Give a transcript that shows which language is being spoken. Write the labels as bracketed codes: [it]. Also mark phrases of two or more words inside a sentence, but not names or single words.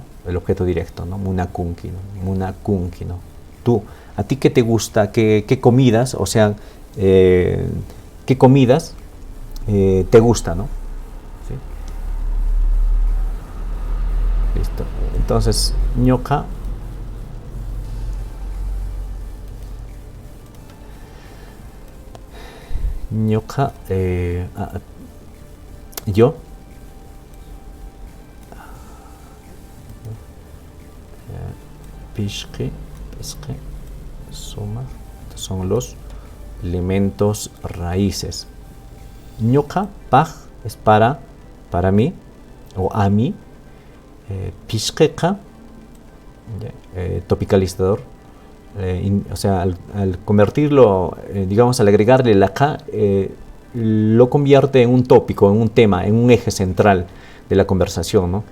[es] El objeto directo, ¿no? Munakunki, ¿no? Munakunki, ¿no? Tú, ¿a ti qué te gusta? ¿Qué comidas? O sea, ¿qué comidas te gusta, ¿no? ¿Sí? Listo. Entonces, [qu] ñoka. Ñoka, yo. Pishke, suma, [es] son los elementos raíces. [qu] Ñoka, paj, [es] es para mí o a mí. Pishkeka, topicalizador, o sea, al convertirlo, digamos, al agregarle la K, lo convierte en un tópico, en un tema, en un eje central de la conversación, ¿no?